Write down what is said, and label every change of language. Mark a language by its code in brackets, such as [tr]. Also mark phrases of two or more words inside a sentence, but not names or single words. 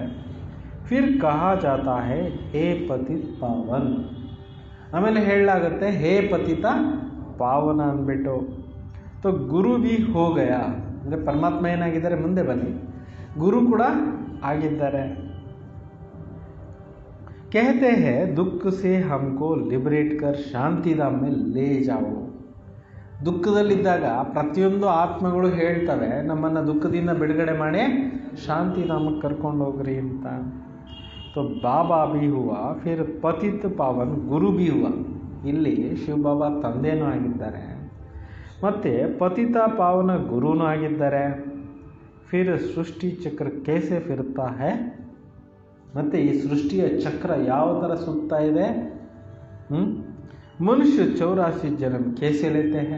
[hi] फिर कहा जाता है हे पतित पावन. [kn] ಆಮೇಲೆ ಹೇಳಲಾಗುತ್ತೆ ಹೇ ಪತಿತ ಪಾವನ ಅಂದ್ಬಿಟ್ಟು. [hi] तो गुरु भी हो गया, [kn] ಅಂದರೆ ಪರಮಾತ್ಮ ಏನಾಗಿದ್ದಾರೆ, ಮುಂದೆ ಬನ್ನಿ, ಗುರು ಕೂಡ ಆಗಿದ್ದಾರೆ. [hi] कहते हैं दुख से हमको लिबरेट कर ಶಾಂತಿಧಾಮ में ले जाओ. [kn] ದುಃಖದಲ್ಲಿದ್ದಾಗ ಪ್ರತಿಯೊಂದು ಆತ್ಮಗಳು ಹೇಳ್ತವೆ ನಮ್ಮನ್ನು ದುಃಖದಿಂದ ಬಿಡುಗಡೆ ಮಾಡಿ ಶಾಂತಿಧಾಮಕ್ಕೆ ಕರ್ಕೊಂಡು ಹೋಗ್ರಿ ಅಂತ. [hi] तो बाबा भी हुआ, फिर पतित पावन गुरु भी हुआ. [kn] ಇಲ್ಲಿ ಶಿವಬಾಬಾ ತಂದೆನೂ ಆಗಿದ್ದಾರೆ, ಮತ್ತು ಪತಿತ ಪಾವನ ಗುರುನೂ ಆಗಿದ್ದಾರೆ. [hi] फिर सृष्टि चक्र कैसे फिरता है. [kn] ಮತ್ತು ಈ ಸೃಷ್ಟಿಯ ಚಕ್ರ ಯಾವ ಥರ ಸುತ್ತಾ ಇದೆ. [hi] मनुष्य 84 जन्म कैसे लेते हैं.